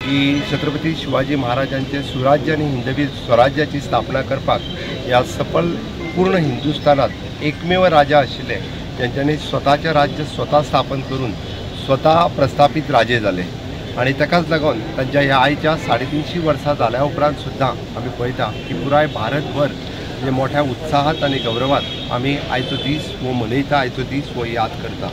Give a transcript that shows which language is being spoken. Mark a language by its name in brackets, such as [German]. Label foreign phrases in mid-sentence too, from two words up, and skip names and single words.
[Konkani] की छत्रपती शिवाजी महाराजांचे सुराज्य आणि हिंदवी स्वराज्याची स्थापना करपाक या सफल पूर्ण हिंदुस्थानात एकमेव राजा आशिल्ले ज्यांच्यानी स्वताचे राज्य स्वता स्थापन करून स्वता प्रस्थापित राजे झाले आणि ताकाच लागून तांच्या ह्या आयच्या 350 वर्सां जाल्या उपरांत सुद्दां आमी पळयता की पुराय भारतभर जे मोठ्या उत्साहात आणि गौरवात आमी आयचो दीस वो मनयता, आयचो दीस वो याद करता।